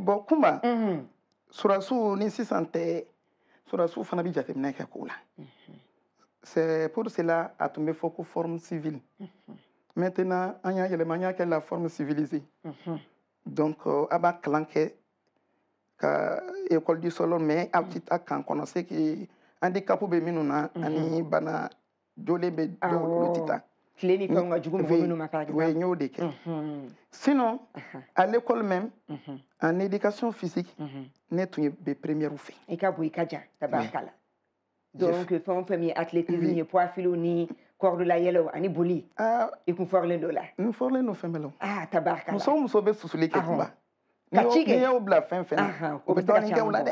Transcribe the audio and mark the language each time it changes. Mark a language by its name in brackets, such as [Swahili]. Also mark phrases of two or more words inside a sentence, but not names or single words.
[Bambara] bon kunba surasiw ni sisan tɛ surasiw fana bɛ jateminɛ kɛ k'o la [French] c'est pour cela [Bambara] a tun bɛ fɔ ko [French] forme civile maintenant [Bambara] an y'a yɛlɛma an y'a kɛ la [French] forme civilisée donc [Bambara] a b'a kalan kɛ ka [French] école du solo mais [Bambara] aw tɛ taa kan kɔnɔ [French] c'est que handicap [Bambara] bɛ minnu na ani bana jolen bɛ dɔw olu tɛ taa tile ni fɛnw ka jugu mɔgɔ minnu ma [French] par exemple [Bambara] oui n y'o de kɛ [French] sinon à l'école même en éducation physique [Bambara] ne tun ye bɛ première fɛ i ka bon i ka jan tabarikala donc fɛn o fɛn min ye athlétisme ye poids filo ni corde la yɛlɛw ani boli i kun fɔrilen dɔ la n fɔrilen don fɛn bɛɛ la tabarikala muso o muso bɛ susuli kɛ kunba ka ci kɛ n'i y'o bila fɛn fɛn na o bɛ dɔɔnin kɛ o la dɛ